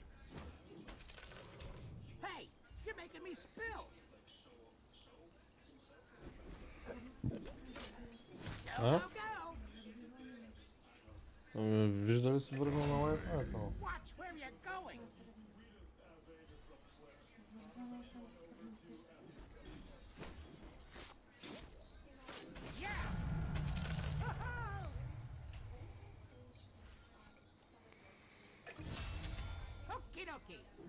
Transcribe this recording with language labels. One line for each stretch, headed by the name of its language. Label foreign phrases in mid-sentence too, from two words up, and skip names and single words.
English: Hey, you're making me spill. А? go, go!
Bulgarian: Виждали си върнал на Wi-Fi само.
English: Watch where you're going! Yeah! Okie dokie!